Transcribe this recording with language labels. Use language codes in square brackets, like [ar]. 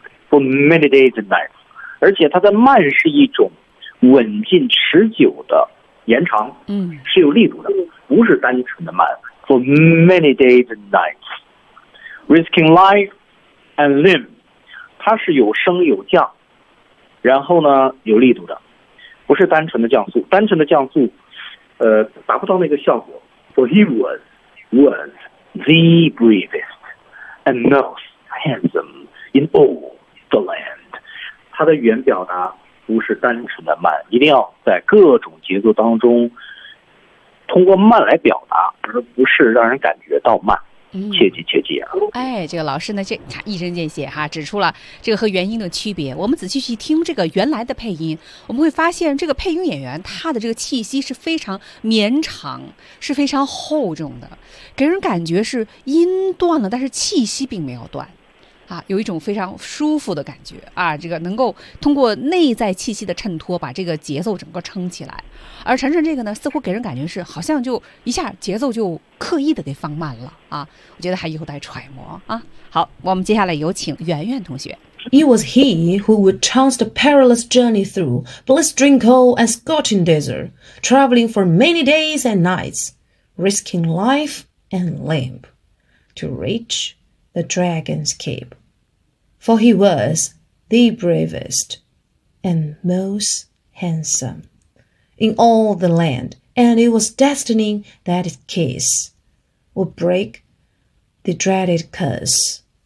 [en] for many days and nights， [zh] 而且他的慢是一种稳进持久的延长，是有力度的，不是单纯的慢。 [en] For many days and nights, risking life and limb, [zh] 它是有升有降，然后呢有力度的。不是单纯的降速，单纯的降速，达不到那个效果。 [en] For he was the bravest and most handsome in all the land. [zh] 他的原表达不是单纯的慢，一定要在各种节奏当中通过慢来表达，而不是让人感觉到慢。切记啊！哎，这个老师呢，这一针见血哈，指出了这个和原音的区别。我们仔细去听这个原来的配音，我们会发现这个配音演员他的这个气息是非常绵长，是非常厚重的，给人感觉是音断了，但是气息并没有断，啊，有一种非常舒服的感觉啊。这个能够通过内在气息的衬托，把这个节奏整个撑起来。而晨晨这个呢，似乎给人感觉是好像就一下节奏就刻意的给放慢了啊，我觉得还有待揣摩啊。好，我们接下来有请圆圆同学。 [en] It was he who would chance the perilous journey through blistering cold and scorching desert, traveling for many days and nights, risking life and limb to reach the dragon's keep. For he was the bravest and most handsome in all the land, and it was destiny that his kiss would break the dreaded curse.